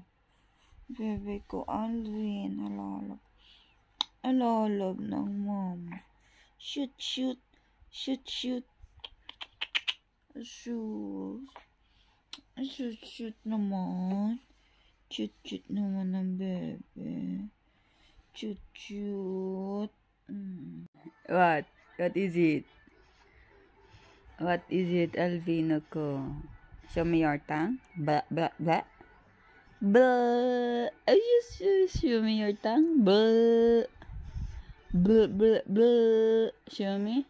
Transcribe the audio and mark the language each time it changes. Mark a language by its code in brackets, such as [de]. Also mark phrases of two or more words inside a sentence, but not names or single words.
[tl] Baby ko, Alvin, alala. Alala ng mama. [en] Shoot, shoot. Shoot, shoot. Shoot. Shoot, shoot [tl] naman. [en] Shoot, shoot [tl] naman ng baby. [en] Shoot, shoot. What? What is it? What is it, Alvino ko? Show me your tongue. Blah, blah, blah. Blah. Show me your tongue. Blah. Blah, blah, blah. Show me.